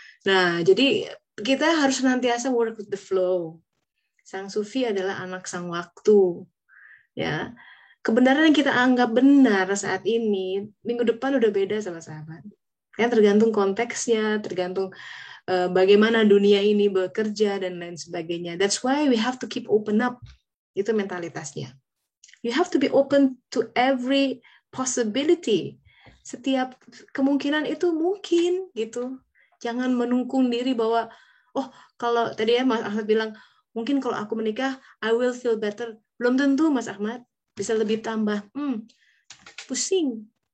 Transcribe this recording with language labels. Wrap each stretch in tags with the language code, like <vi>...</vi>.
<id>Nah, jadi kita harus senantiasa</id> <en>work with the flow.</en> <id>Sang sufi adalah anak sang waktu. Ya. Kebenaran yang kita anggap benar saat ini, minggu depan udah beda sama sahabat. Ya, tergantung konteksnya, tergantung bagaimana dunia ini bekerja dan lain sebagainya.</id> <en>That's why we have to keep open up.</en> <id>Itu mentalitasnya.</id> <en>You have to be open to every possibility.</en> <id>Setiap kemungkinan itu mungkin gitu. Jangan menungkung diri bahwa kalau tadi ya Mas Ahmad bilang mungkin kalau aku menikah</id> <en>I will feel better.</en> <id>Belum tentu Mas Ahmad, bisa lebih tambah. Pusing.</id>